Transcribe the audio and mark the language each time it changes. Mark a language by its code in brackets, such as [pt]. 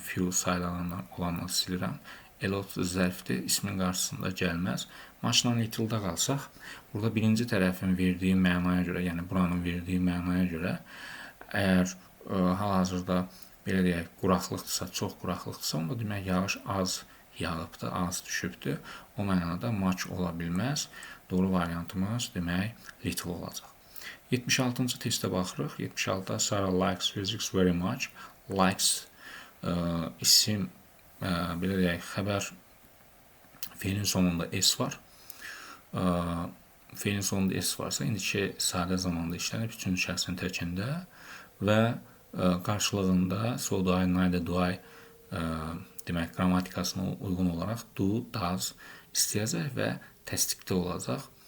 [az] Few sayılanlarla olanı silirəm. A lot zərfdir. İsmin qarşısında gəlməz. Muchla little-da qalsaq, burada birinci tərəfin verdiyi mənaya görə, yəni buranın verdiyi mənaya görə, əgər hal-hazırda belə deyək, quraqlıqdırsa, çox quraqlıqdırsa, onda demək yağış az yağıbdır, az düşübdür. O mənada much ola bilməz. Doğru variantımız demək little olacaq. 76-cı testə baxırıq. [en] 76-da Sarah likes physics very much. [az] Likes isim, belə deyək, xəbər feilin sonunda s var. Feilin sonunda s varsa, indiki sadə zamanda işlənib, üçüncü şəxsin təkində və qarşılığında [en] so do I, neither do I [az] demək, qrammatikasına uyğun olaraq do, does istəyəcək və təsdiqdə olacaq.